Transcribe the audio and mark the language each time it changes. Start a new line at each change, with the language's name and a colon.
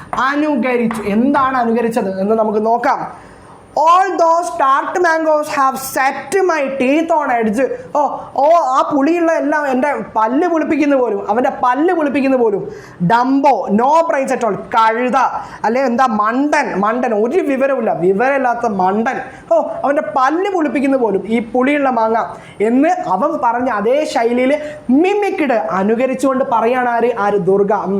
Malayalam: അനുകരിച്ചു എന്താണ് അനുകരിച്ചത് എന്ന് നമുക്ക് നോക്കാം.
English: All those tart mangoes have set my teeth on edge.
Malayalam: ആ പുളിയുള്ള എല്ലാം എൻ്റെ പല്ല് പുളിപ്പിക്കുന്ന പോലും, അവൻ്റെ പല്ല് പുളിപ്പിക്കുന്ന പോലും.
English: Dumbo, no brains at all.
Malayalam: കഴുത, അല്ലെ എന്താ മണ്ടൻ, ഒരു വിവരമില്ലാത്ത മണ്ടൻ. അവൻ്റെ പല്ല് പുളിപ്പിക്കുന്ന പോലും ഈ പുളിയുള്ള മാങ്ങ എന്ന് അവൻ പറഞ്ഞ അതേ ശൈലിയിൽ മിമിക്ഡ്, അനുകരിച്ചുകൊണ്ട് പറയാണ് ആര്? ദുർഗ.